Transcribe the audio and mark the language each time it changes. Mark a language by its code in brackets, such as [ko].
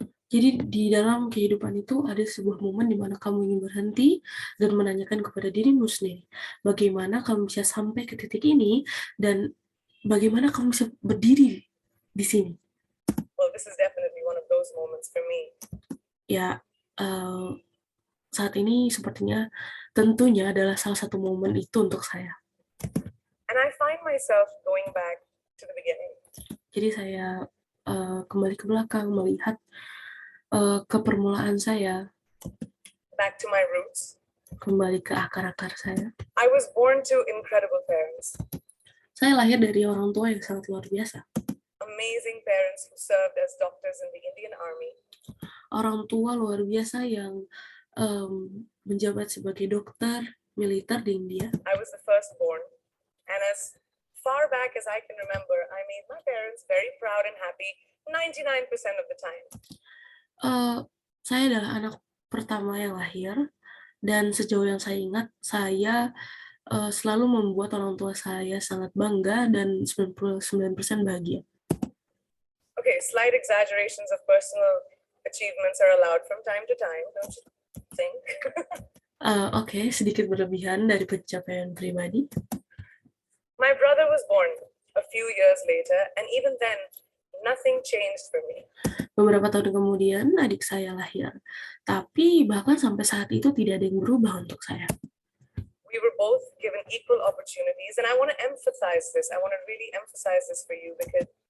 [id] Jadi di dalam kehidupan itu ada sebuah momen di mana kamu ingin berhenti dan menanyakan kepada dirimu sendiri, bagaimana kamu bisa sampai ke titik ini dan bagaimana kamu bisa berdiri di sini. [en] Well, this is definitely one of those moments for me. [id] Ya, saat ini sepertinya tentunya adalah salah satu momen itu untuk saya. [en] And I find myself going back to the beginning. [id] Jadi saya kembali ke belakang melihat ke permulaan saya, [en] back to my roots. [id] Kembali ke akar-akar saya. [en] I was born to incredible parents. [id] Saya lahir dari orang tua yang sangat luar biasa. [en] Amazing parents who served as doctors in the Indian Army. [id] Orang tua luar biasa yang menjabat sebagai dokter militer di India. [en] I was the firstborn, and as far back as I can remember, I made my parents very proud and happy 99% of the time. [id] Saya adalah anak pertama yang lahir, dan sejauh yang saya ingat, saya selalu membuat orang tua saya sangat bangga dan 99% bahagia. [en] Okay, slight exaggerations of personal achievements are allowed from time to time, don't you think? [id] Oke, sedikit berlebihan dari pencapaian pribadi. [en] My brother was born a few years later, and even then, nothing changed for me. [id] Beberapa tahun kemudian, adik saya lahir. Tapi bahkan sampai saat itu tidak ada yang berubah untuk saya. [en] We were both given equal opportunities, and I want to emphasize this. I want to really emphasize this for you because